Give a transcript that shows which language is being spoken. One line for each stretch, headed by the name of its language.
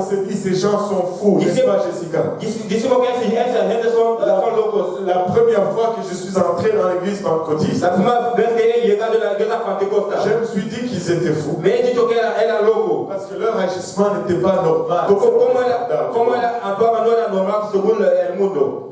French: se dit ces gens sont fous, n'est-ce pas Jessica?
Spanish: decimos que esa gente son locos.
French: La première fois que je suis entré dans l'église pentecôtiste,
Spanish: La primera vez que he llegado a la iglesia pentecostal,
French: je me suis dit qu'ils étaient fous.
Spanish: me he dicho que era loco.
French: Parce que leur agissement n'était pas normal.
Spanish: Como actuaba no era normal según el mundo.